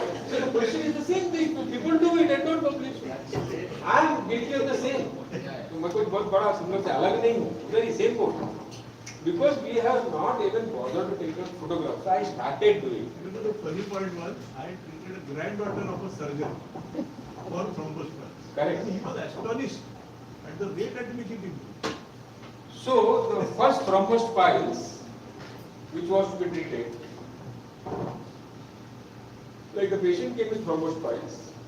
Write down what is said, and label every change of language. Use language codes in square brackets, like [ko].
[en] So the question is the same thing. People do it and don't publish. I'm guilty of the same. [hi] तो मैं कोई बहुत बड़ा single से अलग नहीं हूँ. उधर ही [en] same boat. Because we have not even bothered to take a photograph. So I started doing. You know, the funny point was, I treated a granddaughter of a surgeon for thrombus points. Correct. And he was astonished at the rate at which it improved. So the first thrombus piles, which was to be treated, like the patient came with thrombus piles.